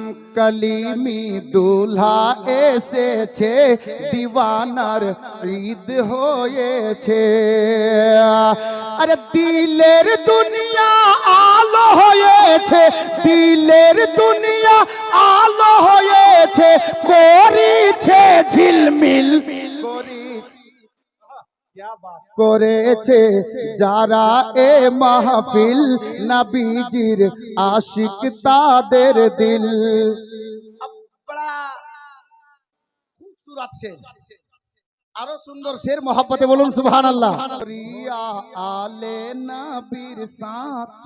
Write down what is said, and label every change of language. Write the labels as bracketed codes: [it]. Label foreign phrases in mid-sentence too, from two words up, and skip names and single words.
[bn] কলিমী দুলহা এসেছে দিওয়ানার ঈদ হয়েছে আরে দিলের দুনিয়া আলো হয়েছে দিলের দুনিয়া আলো হয়েছে করিছে ঝিলমিল করেছে যারা এ মাহফিল নবীজির আশিক তাদের দিল খুবসুরত শের আরো সুন্দর শের মোহাব্বতে বলুন সুবহানাল্লাহ রিয়া আলে নবীর সাথ